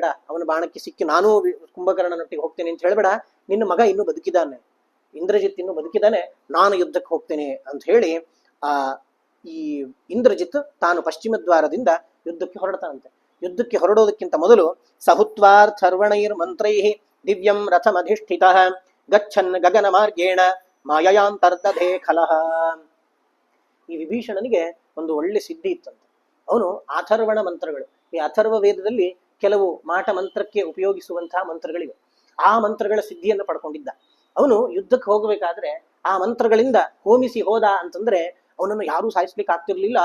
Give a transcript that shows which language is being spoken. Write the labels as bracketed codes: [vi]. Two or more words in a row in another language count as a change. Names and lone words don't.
[kn] ಅವನ ಬಾಣಕ್ಕೆ ಸಿಕ್ಕಿ ನಾನು ಕುಂಭಕರ್ಣನೊಟ್ಟಿಗೆ ಹೋಗ್ತೇನೆ ಅಂತ ಹೇಳ್ಬೇಡ. ನಿನ್ನ ಮಗ ಇನ್ನೂ ಬದುಕಿದ್ದಾನೆ, ಇಂದ್ರಜಿತ್ ಇನ್ನೂ ಬದುಕಿದ್ದಾನೆ, ನಾನು ಯುದ್ಧಕ್ಕೆ ಹೋಗ್ತೇನೆ ಅಂತ ಹೇಳಿ ಈ ಇಂದ್ರಜಿತ್ ತಾನು ಪಶ್ಚಿಮ ದ್ವಾರದಿಂದ ಯುದ್ಧಕ್ಕೆ ಹೊರಡ್ತಾನಂತೆ. ಯುದ್ಧಕ್ಕೆ ಹೊರಡೋದಕ್ಕಿಂತ ಮೊದಲು [sa] ಸಹುತ್ವಾರ್ಥರ್ವಣೈರ್ ಮಂತ್ರೈಃ ದಿವ್ಯಂ ರಥಮಧಿಷ್ಠಿತಃ ಗಚ್ಚನ್ ಗಗನ ಮಾರ್ಗೇಣ ಮಾಯಯಾಂತರ್ದಧೇ ಖಲಃ. [kn] ಈ ವಿಭೀಷಣನಿಗೆ ಒಂದು ಒಳ್ಳೆ ಸಿದ್ಧಿ ಇತ್ತಂತೆ. ಅವನು ಅಥರ್ವಣ ಮಂತ್ರಗಳು, ಈ ಅಥರ್ವ ವೇದದಲ್ಲಿ ಕೆಲವು ಮಾಟ ಮಂತ್ರಕ್ಕೆ ಉಪಯೋಗಿಸುವಂತಹ ಮಂತ್ರಗಳಿವೆ. ಆ ಮಂತ್ರಗಳ ಸಿದ್ಧಿಯನ್ನು ಪಡ್ಕೊಂಡಿದ್ದ. ಅವನು ಯುದ್ಧಕ್ಕೆ ಹೋಗಬೇಕಾದ್ರೆ ಆ ಮಂತ್ರಗಳಿಂದ ಹೋಮಿಸಿ ಹೋದ ಅಂತಂದ್ರೆ ಅವನನ್ನು ಯಾರೂ ಸಾಯಿಸ್ಲಿಕ್ಕೆ ಆಗ್ತಿರ್ಲಿಲ್ಲ.